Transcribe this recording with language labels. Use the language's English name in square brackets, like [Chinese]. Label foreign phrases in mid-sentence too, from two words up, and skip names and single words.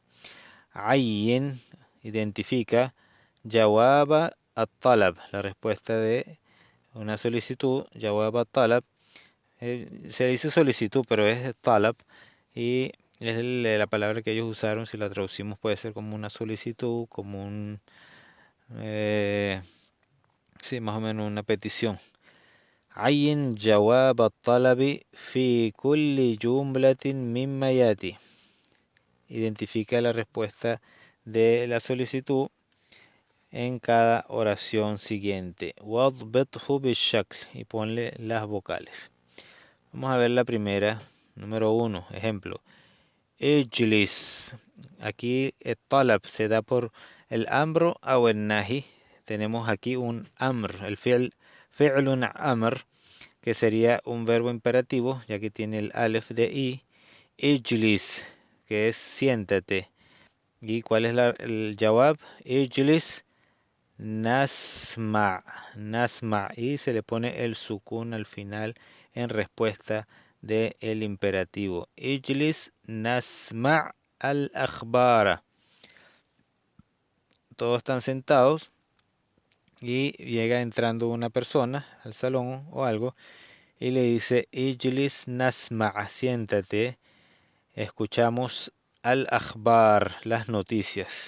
[Spanish] Ayyin identifica [Arabic] جواب الطلب, [Spanish] la respuesta de una solicitud. [Arabic] جواب الطلب, [Spanish] se dice solicitud, pero es talab, y es la palabra que ellos usaron. Si la traducimos puede ser como una solicitud, como un... sí, más o menos una petición. [Arabic] عين جواب الطلب في كل جملة مما يأتي. [Spanish] Identifica la respuesta de la solicitud en cada oración siguiente. [Arabic] واضبطه بالشكل, [Spanish] y ponle las vocales. Vamos a ver la primera, número 1, ejemplo. Ijlis. Aquí el talab se da por el amr o el nahi. Tenemos aquí un amr, el [Arabic] فعل أمر, [Spanish] que sería un verbo imperativo, ya que tiene el alef de i. Ijlis, que es siéntate. ¿Y cuál es el jawab? [Arabic] اجلس نسمع، نسمع, [Spanish] y se le pone el sukun al final en respuesta del imperativo. [Arabic] اجلس نسمع الأخبار. [Spanish] Todos están sentados y llega entrando una persona al salón o algo y le dice [Arabic] اجلس نسمع, [Spanish] siéntate, escuchamos al-akhbar, las noticias.